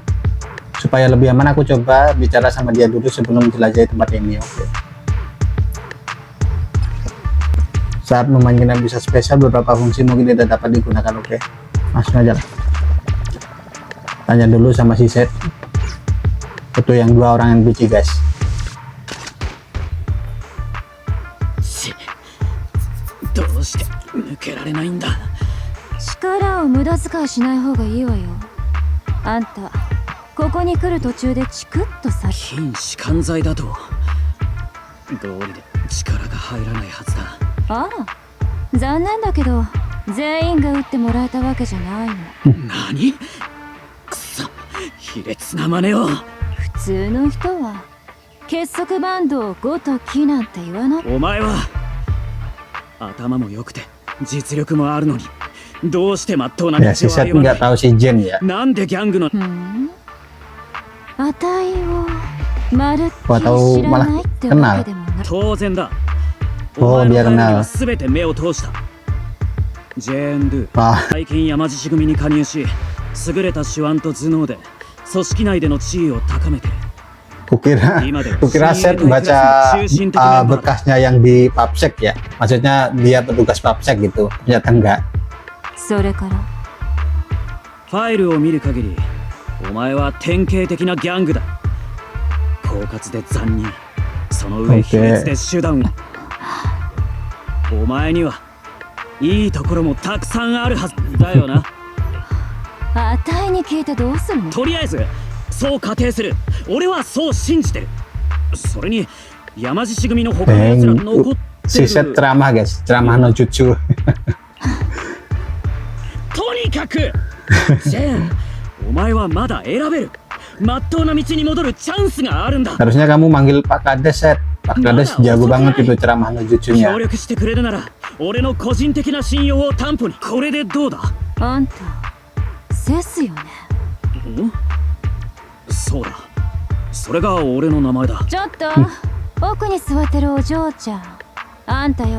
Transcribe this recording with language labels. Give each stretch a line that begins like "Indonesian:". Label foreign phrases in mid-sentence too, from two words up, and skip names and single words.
Indonesian: Supaya lebih aman aku coba bicara sama dia dulu sebelum menjelajahi tempat ini. Oke. Saat memanggilnya bisa spesial, beberapa fungsi mungkin tidak dapat digunakan. Oke, langsung aja lah. Tanya dulu sama si Seth. Itu yang dua orang NPC guys.
Japanese: どうして抜けられないんだ。力を無駄遣いしない方がいいわよ。あんたここに来る途中でチクッとさ。筋弛緩剤だと道理で力が入らないはずだ。ああ、残念だけど全員が打ってもらえたわけじゃないの。何？くそ、卑劣な真似を。普通の人は結束バンドを5と木なんて言わない。お前は頭も良くて実力もあるのに、どうしてまっとうな道を
Indonesian: Ya si Seth
Japanese: 歩まな
Indonesian: nggak tahu si Jane ya.
Japanese: い。なんでギャングのあたいをまるっきり
Indonesian: Atau
Japanese: 知ら
Indonesian: malah
Japanese: ないってわけでもない。当然だ。 Oh お前
Indonesian: dia
Japanese: の背後に
Indonesian: kenal.
Japanese: は全て目を通した。ジェーン・ドゥ、 Ah 最近山獅子組に加入し、優れた手腕と頭脳で組織内での地位を高めてる。
Indonesian: Kukira Seth baca berkasnya yang di PubSec ya. Maksudnya dia petugas PubSec gitu. Ternyata enggak.
Japanese: それからファイルを見る限り、お前は典型的なギャングだ。狡猾で残忍、その上卑劣で手段が。お前にはいいところもたくさんあるはずだよな。あたいに聞いてどうするの。とりあえずそう仮定する。俺はそう信じてる。それに山獅子組の他の奴ら残って
Indonesian: Si Seth
Japanese: る。
Indonesian: ceramah guys, ceramah
Japanese: の術. とにかくジェーン、お前はまだ選べる。まっとうな道に戻るチャンスがあるんだ。
Indonesian: Harusnya kamu manggil Pak Kades Seth. Pak Kades jago banget itu ceramah no
Japanese: 協
Indonesian: jutsunya.
Japanese: 力してくれるなら俺の個人的な信用を担保に。これでどうだ？あんたセスよね。ん？そうだ、それが俺の名前だ。ちょっと奥に座ってるお嬢ちゃん、あんたよ。